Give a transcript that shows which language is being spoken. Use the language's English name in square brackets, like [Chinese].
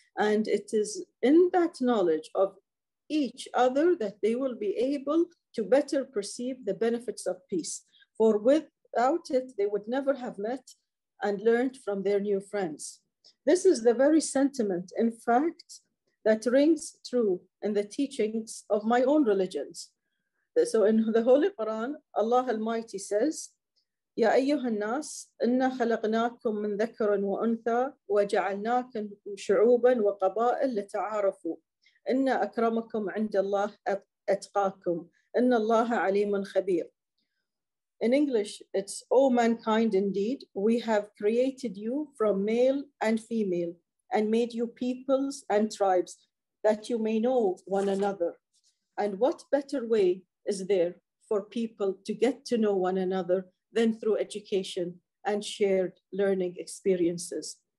[English] And it is in that knowledge of each other that they will be able to better perceive the benefits of peace. For without it, they would never have met and learned from their new friends. This is the very sentiment, in fact, that rings true in the teachings of my own religions. So in the Holy Quran, Allah Almighty says, [Arabic] يا أيها الناس إنا خلقناكم من ذكر وأنثى وجعلناكم شعوبا وقبائل لتعارفوا إن أكرمكم عند الله أتقاكم إن الله عليم خبير. [English] In English, it's, O mankind, indeed, we have created you from male and female and made you peoples and tribes that you may know one another. And what better way is there for people to get to know one another than through education and shared learning experiences?